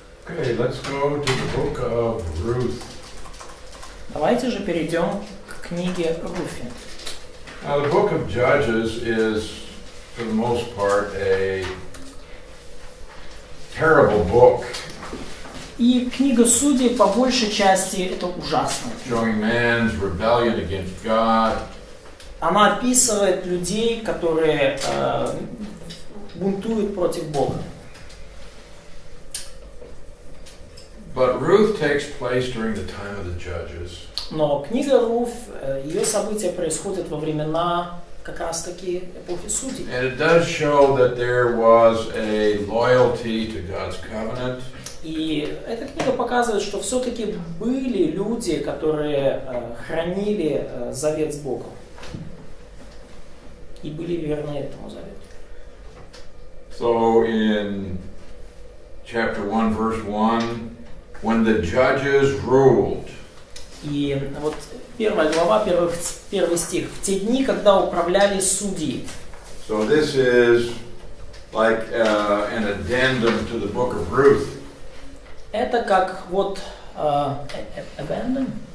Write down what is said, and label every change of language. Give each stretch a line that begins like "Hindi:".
English: Okay, let's go to the book of Ruth.
Russian: Давайте же перейдем к книге Руфи.
English: Now, the book of Judges is, for the most part, a terrible book,
Russian: И книга Судей по большей части это ужасно.
English: showing man's rebellion against God,
Russian: Она описывает людей, которые бунтуют против Бога.
English: but Ruth takes place during the time of the Judges.
Russian: Но книга Руф, ее события происходят во времена как раз таки эпохи Судей.
English: And it does show that there was a loyalty to God's covenant.
Russian: И эта книга показывает, что все-таки были люди, которые хранили завет с Богом. И были верны этому завету.
English: So in chapter 1, verse 1, when the judges ruled,
Russian: И вот первая глава, первый стих. В те дни, когда управляли судьи.
English: so this is like an addendum to the book of Ruth.
Russian: Это как вот abandon?